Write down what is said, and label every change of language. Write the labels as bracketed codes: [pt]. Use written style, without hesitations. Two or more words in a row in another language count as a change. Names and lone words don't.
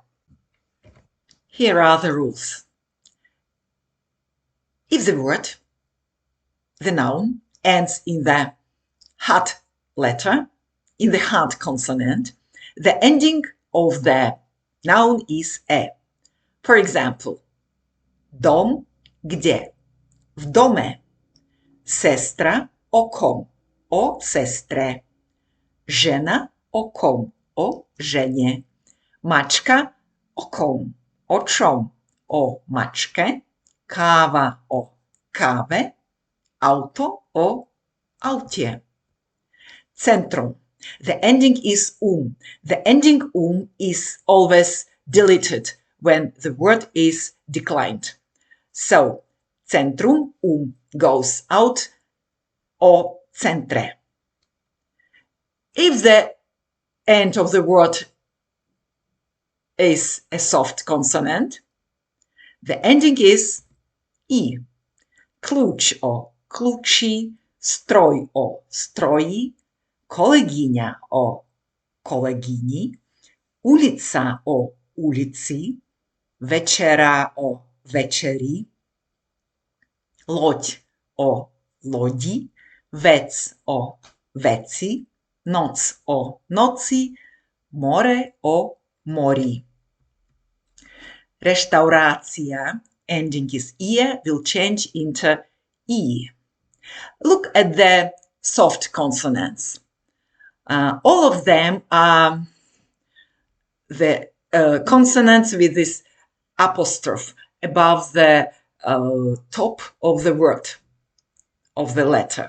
[en] Here are the rules. If the word, the noun, ends in the hat letter, in the hat consonant, the ending of the noun is e. For example, [sk] dom, gdzie, v dome, sestra, o kom, o sestre, žena, o kom, o žene, mačka, o kom, o čom, o mačke, káva, o káve, auto, o aute. Centrum. [en] The ending is The ending is always deleted when the word is declined. So, centrum, goes out, [sk] o centre. [en] If the end of the word is a soft consonant, the ending is i. [sk] Ključ, o kluči, stroj, o stroji, kolegyňa, o kolegyni, ulica, o ulici, večera, o večeri, loď, o lodi, vec, o veci, noc, o noci, more, o mori. Reštaurácia, [en] ending is ie, will change into i. Look at the soft consonants. All of them are the consonants with this apostrophe above the top of the word, of the letter.